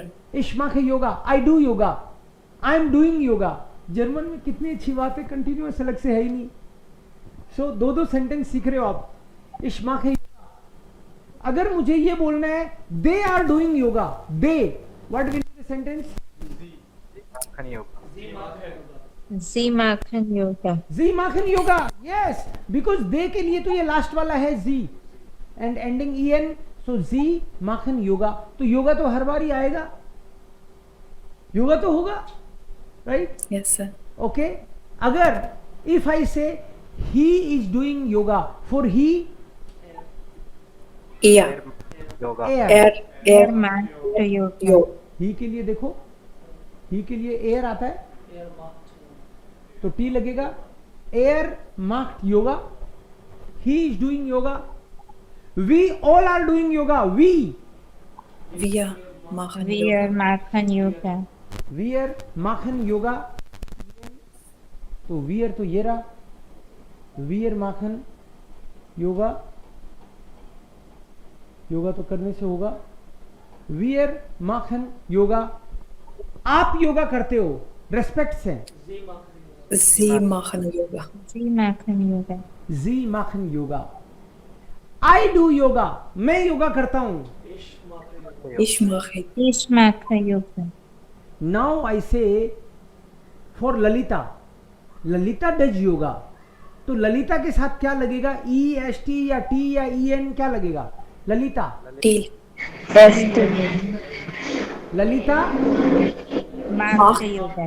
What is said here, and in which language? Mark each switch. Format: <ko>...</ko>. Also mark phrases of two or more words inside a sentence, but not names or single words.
<de>ich mache</de> <en>yoga, I do yoga, I am doing yoga.</en> <hi>जर्मन में कितनी अच्छी बात है, कंटिन्यूअस अलग से है ही नहीं. सो दो सेंटेंस सीख रहे हो आप.</hi> <de>ich mache Yoga.</de> <hi>अगर मुझे ये बोलना है</hi> <en>they are doing yoga, they, what will be the sentence?</en> <de>Sie machen Yoga. Sie machen Yoga.</de> <en>yes, because</en> <hi>दे के लिए तो ये लास्ट वाला है जी</hi> <en>and ending en,</en> <hi>सो</hi> <de>Sie machen Yoga.</de> <hi>तो योगा तो हर बार ही आएगा, योगा तो होगा, राइट?</hi> <en>Yes sir. ओके. अगर if I say he is doing yoga, for he</en> <de>Er. er, Er macht Yoga. Jo.</de> <hi>ही के लिए देखो, ही के लिए एयर आता है तो टी लगेगा.</hi> <de>er macht Yoga,</de> <en>he is doing yoga, we all are doing yoga, we</en> <de>Wir machen Yoga. Wir machen Yoga. wir machen Yoga.</de> <hi>तो वियर तो ये रहा,</hi> <de>wir machen Yoga,</de> <hi>योगा तो करने से होगा.</hi> <de>wir machen Yoga.</de> <hi>आप योगा करते हो, रेस्पेक्ट से.</hi> <de>Sie machen Yoga. Sie machen Yoga. Sie machen Yoga.</de> <en>I do yoga,</en> <hi>मैं योगा करता हूं.</hi> <de>Ich mache. Ich mache Yoga.</de> <en>now I say for Lalita, Lalita does yoga.</en> <hi>तो ललिता के साथ क्या लगेगा? ई एस टी या टी या ई एन, क्या लगेगा? ललिता. T. ललिता.</hi> <de>Macht Yoga.</de>